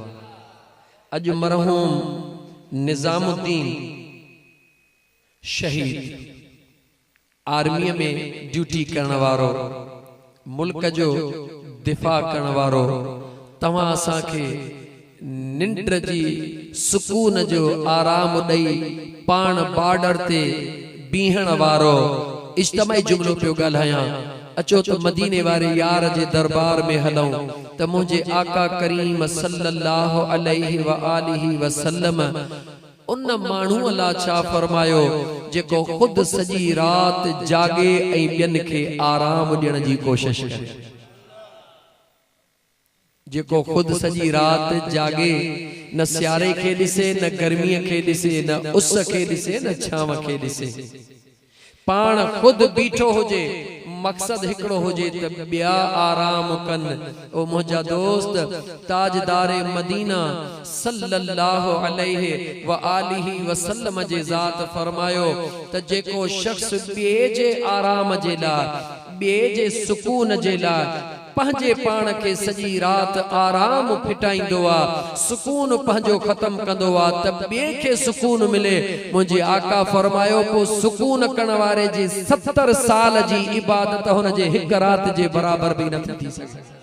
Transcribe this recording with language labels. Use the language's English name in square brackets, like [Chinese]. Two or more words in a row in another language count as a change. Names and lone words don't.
[Sindhi] अॼु मरहूम निज़ामुद्दीन शहीद, आर्मीअ में ड्यूटी करण वारो, मुल्क जो दिफ़ा करण वारो, तव्हां असांखे निंड जी सुकून जो आराम ॾेई पाण बॉर्डर ते बीहण वारो, इज्तिमाई जुमिलो पियो ॻाल्हायां। अचो त मदीने वारे यार जे दरबार में हलूं त मुंहिंजे आका करीम [Arabic] صلى الله عليه وآله وسلم [Sindhi] उन माण्हू अलाह छा फरमायो जेको खुद सॼी रात जागे ऐं ॿियनि खे आराम ॾियण जी कोशिश करे। जेको खुद सॼी रात जागे, न सियारे खे ॾिसे, न गर्मीअ खे ॾिसे, न उस खे ॾिसे, न छांव खे ॾिसे, पाण खुद बीठो हुजे, मकसद हिकिड़ो हुजे त ॿिया आराम कनि। ओ मुंहिंजा दोस्त, ताजदारे मदीना [Arabic] صلى الله عليه وآله وسلم [Sindhi] जे ज़ात फरमायो त जेको शख्स ॿिए जे आराम जे लाइ, ॿिए जे सुकून जे लाइ पंहिंजे पाण खे सॼी रात आराम फिटाईंदो आ, सुकून पंहिंजो ख़त्म कंदो आ त ॿिए खे सुकून मिले। मुंहिंजे आका फरमायो पोइ सुकून करण वारे जी 70 साल जी इबादत हुन जे हिक रात जे बराबर भी न थी सके।